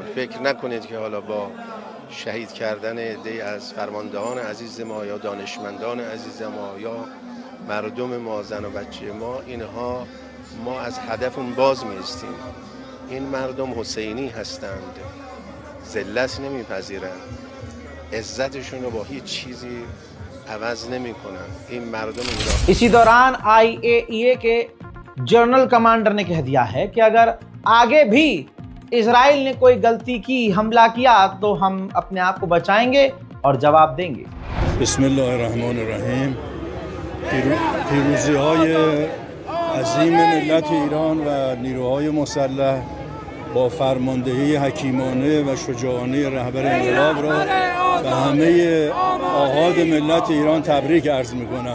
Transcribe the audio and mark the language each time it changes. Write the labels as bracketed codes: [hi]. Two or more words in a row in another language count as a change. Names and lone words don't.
[fa] فکر نکنید که حالا با شهید کردن عده‌ای از فرماندهان عزیز ما یا دانشمندان عزیز ما یا مردم ما، زن و بچه ما، ما از هدفمون باز میستیم. این مردم حسینی هستند، ذلت نمیپذیرند، عزتشون رو با هیچ چیزی عوض نمیکنن. این مردم ایران. [hi] इसी दौरान IAEA के [en] general commander [hi] ने कह दिया है कि अगर आगे भी इजराइल ने कोई गलती की, हमला किया, तो हम अपने आप को बचाएंगे और जवाब देंगे. [ar] बिस्मिल्लाहिर्रहमानिर्रहीम. [fa] پیروزی‌های عظیم ملت ایران و نیروهای مسلح با فرماندهی حکیمانه و شجاعانه رهبر انقلاب را به همه آحاد ملت ایران تبریک عرض می‌کنم.